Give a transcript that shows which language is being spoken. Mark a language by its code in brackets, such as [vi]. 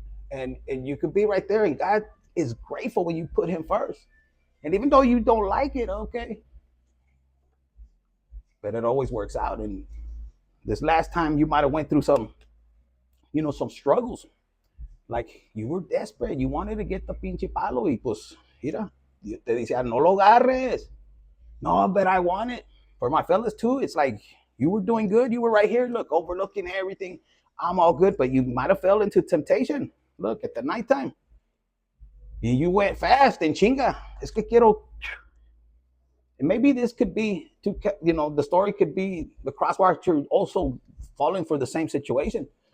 [en] And you could be right there, and God is grateful when you put him first. And even though you don't like it, okay. But it always works out. And this last time you might have went through some struggles. Like you were desperate. You wanted to get the [es] pinche palo. Y pues, mira, te decía, no lo agarres. [en] No, but I want it. For my fellas too, it's like you were doing good. You were right here, look, overlooking everything. I'm all good, but you might have fell into temptation. Look, at the nighttime. And you went fast and chinga. [es] Es que quiero. [en] And maybe this could be the story could be the crosswatcher also falling for the same situation.